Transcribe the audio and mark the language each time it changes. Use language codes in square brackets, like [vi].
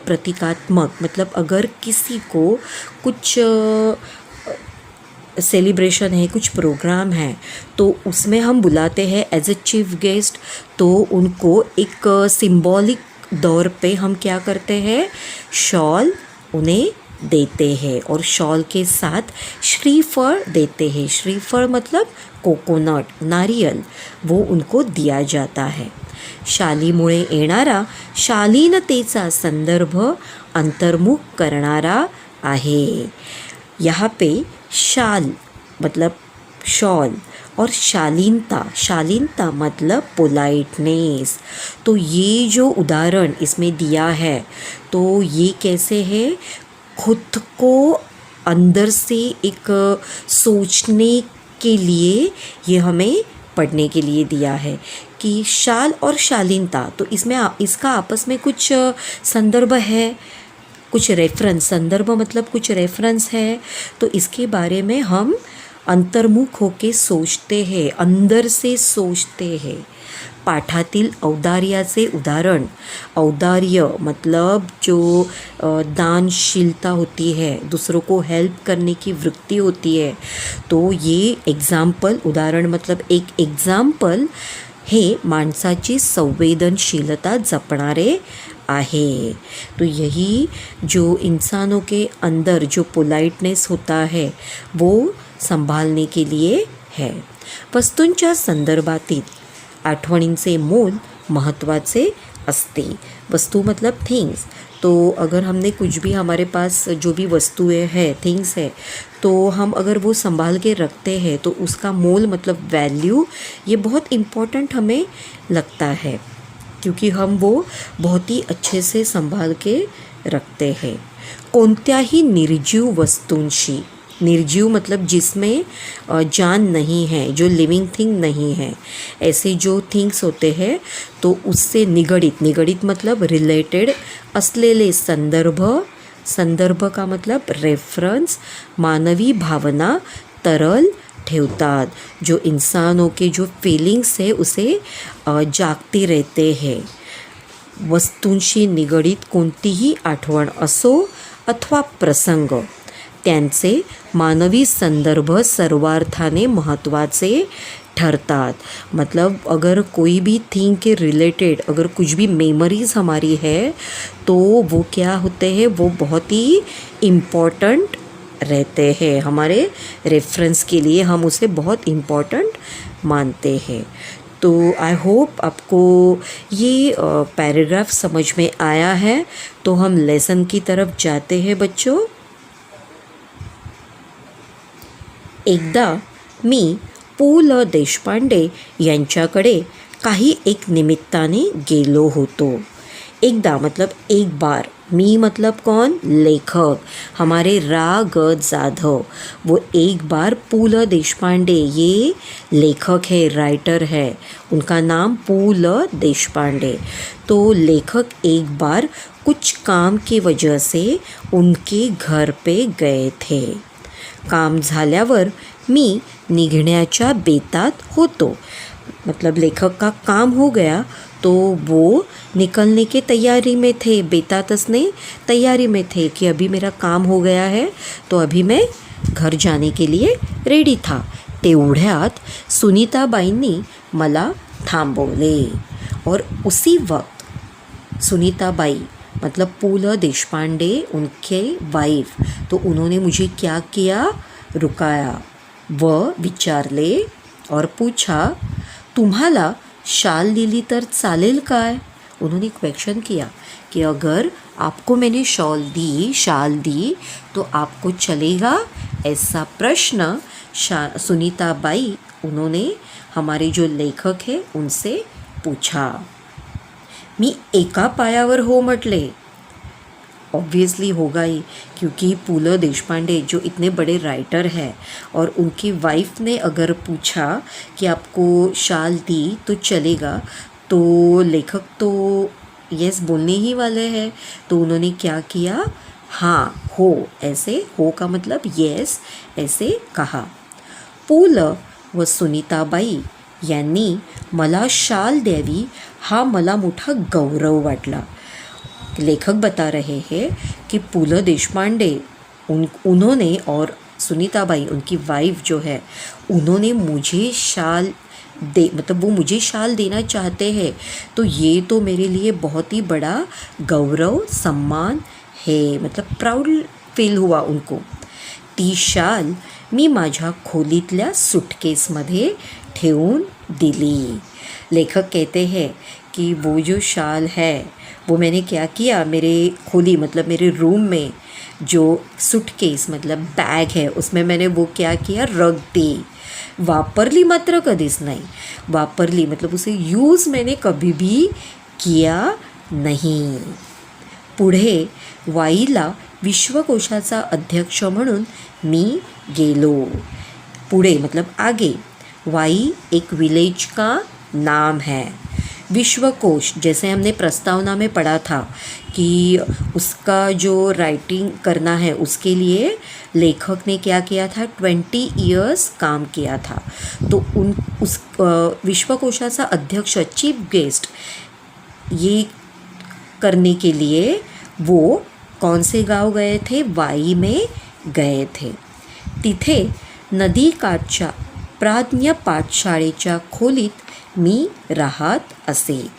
[hi] प्रतीकात्मक, मतलब अगर किसी को कुछ सेलिब्रेशन है, कुछ प्रोग्राम है, तो उसमें हम बुलाते हैं एज ए चीफ गेस्ट, तो उनको एक सिंबॉलिक तौर पे हम क्या करते हैं? शॉल उन्हें देते हैं और शॉल के साथ श्रीफल देते हैं। श्रीफल मतलब कोकोनट, नारियल, वो उनको दिया जाता है। [mr] शालीमुळे येणारा शालीनतेचा संदर्भ अंतर्मुख करणारा आहे। [hi] यहाँ पे शाल मतलब शॉल और शालीनता, शालीनता मतलब पोलाइटनेस। तो ये जो उदाहरण इसमें दिया है, तो ये कैसे है? खुद को अंदर से एक सोचने के लिए ये हमें पढ़ने के लिए दिया है कि शाल और शालीनता, तो इसमें इसका आपस में कुछ संदर्भ है, कुछ रेफरेंस, संदर्भ मतलब कुछ रेफरेंस है, तो इसके बारे में हम अंतर्मुख होके सोचते हैं, अंदर से सोचते हैं। [mr] पाठातील औदार्याचे उदाहरण, औदार्य [hi] मतलब जो दानशीलता होती है, दूसरों को हेल्प करने की वृत्ति होती है, तो ये एग्जाम्पल, उदाहरण मतलब एक एग्जाम्पल [mr] हे माणसाची संवेदनशीलता जपणारे आहे. [hi] तो यही जो इंसानों के अंदर जो पोलाइटनेस होता है वो संभालने के लिए है. [mr] वस्तूंच्या संदर्भातील आठवणींचे मोल महत्त्वाचे असते. [hi] वस्तू मतलब थिंग्स. तो अगर हमने कुछ भी, हमारे पास जो भी वस्तुएं हैं, थिंग्स है, तो हम अगर वो संभाल के रखते हैं तो उसका मोल मतलब वैल्यू ये बहुत इम्पोर्टेंट हमें लगता है, क्योंकि हम वो बहुत ही अच्छे से संभाल के रखते हैं. [mr] कोणत्याही निर्जीव वस्तूंशी, निर्जीव [hi] मतलब जिसमें जान नहीं है, जो लिविंग थिंग नहीं है, ऐसे जो थिंग्स होते हैं तो उससे [mr] निगडित, निगडित [hi] मतलब रिलेटेड [mr] असलेले संदर्भ, संदर्भ [hi] का मतलब रेफरेंस, [mr] मानवी भावना तरल ठेवतात. [hi] जो इंसानों के जो फीलिंग्स है उसे जागती रहते हैं. [mr] वस्तूंशी निगडित कोणतीही आठवण असो अथवा प्रसंग, त्यांचे मानवी संदर्भ सर्वार्थाने महत्त्वाचे ठरतात. [hi] मतलब अगर कोई भी थिंग के रिलेटेड अगर कुछ भी मेमोरीज हमारी है तो वो क्या होते हैं, वो बहुत ही इम्पोर्टेंट रहते हैं. हमारे रेफरेंस के लिए हम उसे बहुत इम्पोर्टेंट मानते हैं. तो आई होप आपको ये पैराग्राफ समझ में आया है. तो हम लेसन की तरफ जाते हैं बच्चों. [mr] एकदा मी पु ल देशपांडे यांच्याकडे काही एक निमित्ताने गेलो होतो. [hi] एकदा मतलब एक बार, मी मतलब कौन, लेखक, हमारे रा ग जाधव. वो एक बार पु ल देशपांडे, ये लेखक है, राइटर है, उनका नाम पु ल देशपांडे. तो लेखक एक बार कुछ काम की वजह से उनके घर पे गए थे. [mr] काम झाल्यावर मी निघण्याच्या बेतात होतो. [hi] मतलब लेखक का काम हो गया तो वो निकलने के तैयारी में थे, बेतातस ने तैयारी में थे कि अभी मेरा काम हो गया है तो अभी मैं घर जाने के लिए रेडी था. [mr] तेवढ्यात सुनीताबाईंनी मला थांबवले. [hi] और उसी वक्त सुनीताबाई मतलब पु ल देशपांडे उनके वाइफ, तो उन्होंने मुझे क्या किया, रुकाया [mr] व विचारले [hi] और पूछा, [mr] तुम्हाला शाल दिली तर चालेल काय. [hi] उन्होंने क्वेश्चन किया कि अगर आपको मैंने शाल दी तो आपको चलेगा, ऐसा प्रश्न सुनीताबाई उन्होंने हमारे जो लेखक है उनसे पूछा. [mr] मी एका पायावर हो म्हटले. [hi] ऑब्वियसली होगा ही, क्योंकि पु ल देशपांडे जो इतने बड़े राइटर हैं और उनकी वाइफ ने अगर पूछा कि आपको शाल दी तो चलेगा, तो लेखक तो यस बोलने ही वाले हैं. तो उन्होंने क्या किया, हाँ हो, ऐसे हो का मतलब यस ऐसे कहा. [mr] पु ल व सुनीताबाई यांनी मला शाल द्यावी हा मला मोठा गौरव वाटला. [hi] लेखक बता रहे हैं कि पु ल देशपांडे उन्होंने और सुनीताबाई उनकी वाइफ जो है उन्होंने मुझे शाल दे, मतलब वो मुझे शाल देना चाहते हैं, तो ये तो मेरे लिए बहुत ही बड़ा गौरव सम्मान है. मतलब प्राउड फील हुआ उनको. [mr] ती शाल मी माझ्या खोलीतल्या सूटकेसमध्ये ठेवून दिली. [hi] लेखक कहते हैं कि वो जो शाल है वो मैंने क्या किया, मेरे खोली मतलब मेरे रूम में जो सूटकेस मतलब बैग है उसमें मैंने वो क्या किया, रख दी. [mr] वापरली मात्र कधीच नाही. वापरली [hi] मतलब उसे यूज़ मैंने कभी भी किया नहीं. [mr] पुढे वाईला विश्वकोशाचा अध्यक्ष म्हणून मी गेलो. [hi] पुढे मतलब आगे. वाई एक विलेज का नाम है. विश्वकोश, जैसे हमने प्रस्तावना में पढ़ा था कि उसका जो राइटिंग करना है उसके लिए लेखक ने क्या किया था, 20 ईयर्स काम किया था। तो उस [mr] विश्वकोशाचा अध्यक्ष, [hi] चीफ गेस्ट, ये करने के लिए वो कौन से गाव गए थे, वाई में गए थे। [mr] तिथे नदीकाठच्या प्राज्ञ पाठशाळेच्या खोलीत मी राहत असे।